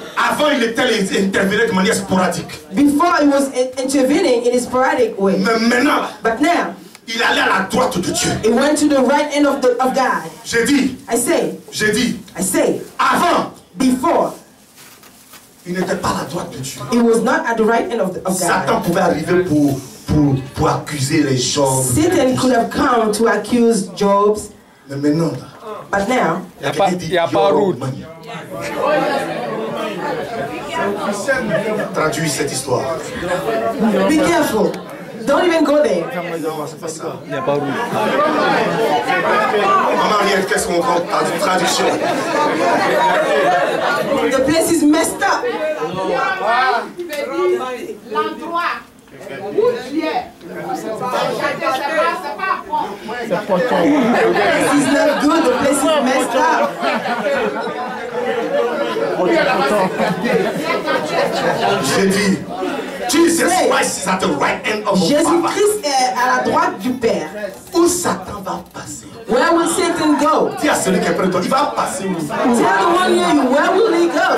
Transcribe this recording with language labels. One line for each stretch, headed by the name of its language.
French: Avant il intervenait de manière sporadique.
English: Before he was intervening in a sporadic way.
French: Mais maintenant là,
English: But now,
French: il allait à la droite de Dieu.
English: he went to the right hand of God.
French: J'ai dit,
English: I say,
French: avant,
English: before,
French: il n'était pas à la droite de Dieu.
English: he was not at the right hand of
French: Satan
English: God.
French: pouvait arriver pour accuser les gens.
English: Satan could have come to accuse Job.
French: Mais maintenant là,
English: But now,
French: il y a pas route. Traduis cette histoire.
English: be careful. Don't even go there.
French: Maman Ariel, qu'est-ce qu'on prend? Traduction.
English: The place is messed up.
French: L'endroit où tu es, c'est pas bon.
English: The place is not good. The place is messed up.
French: J'ai dit,
English: Jesus Christ is at the right hand of the Father.
French: Jésus-Christ est à la droite du Père. Où Satan va passer?
English: Where will Satan go?
French: Dis à celui qui est près de toi, il va passer où?
English: Tell the one near you, where will he go?